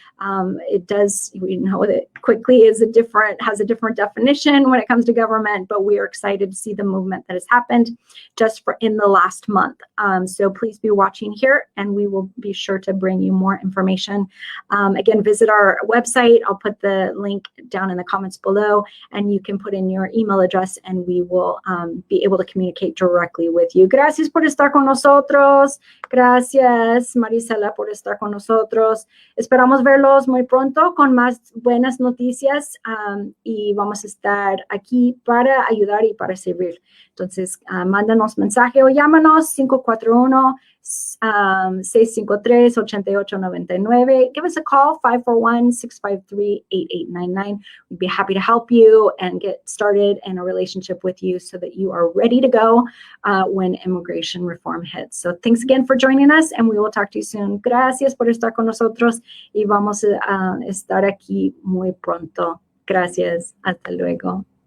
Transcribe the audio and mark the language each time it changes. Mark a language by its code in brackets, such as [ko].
[en] We know that quickly has a different definition when it comes to government, but we are excited to see the movement that has happened just in the last month. So please be watching here, and we will be sure to bring you more information. Again, visit our website. I'll put the link down in the comments below, and you can put in your email address, and we will be able to communicate directly with you. [es] Gracias por estar con nosotros. Gracias, Marisela, por estar con nosotros. Esperamos verlos muy pronto con más buenas noticias, y vamos a estar aquí para ayudar y para servir. Entonces, mándanos mensaje o llámanos 541-653-8899. [en] Give us a call, 541-653-8899. We'd be happy to help you and get started in a relationship with you so that you are ready to go when immigration reform hits. So thanks again for joining us, and we will talk to you soon. [es] Gracias por estar con nosotros, y vamos a estar aquí muy pronto. Gracias. Hasta luego.